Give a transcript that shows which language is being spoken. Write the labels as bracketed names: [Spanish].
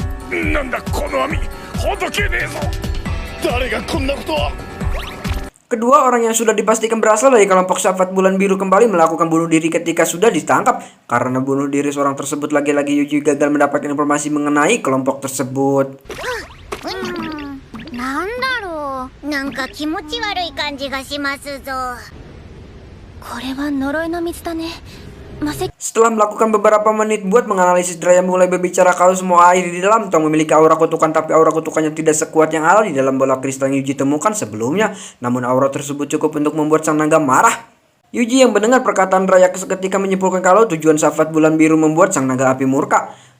[Japanese] Nanda kono ami, hodoke ne zo. Dare ga konna koto wa [Indonesian] Kedua orang yang sudah dipastikan berasal dari kelompok Safat Bulan Biru kembali melakukan bunuh diri ketika sudah ditangkap. Karena bunuh diri seorang tersebut, lagi-lagi Yuji gagal mendapatkan informasi mengenai kelompok tersebut. [Japanese] なんだろう、なんか気持ち悪い感じがしますぞ。これは呪いの水だね。魔石 [Indonesian] Setelah melakukan beberapa menit buat menganalisis, Jiraiya mulai berbicara kalau semua air di dalam tong memiliki aura kutukan, tapi aura kutukannya tidak sekuat yang ada di dalam bola kristal yang Yuji temukan sebelumnya. Namun aura tersebut cukup untuk membuat sang naga marah. Yuji yang mendengar perkataan Jiraiya seketika menyimpulkan kalau tujuan Safat Bulan Biru membuat sang naga api murka.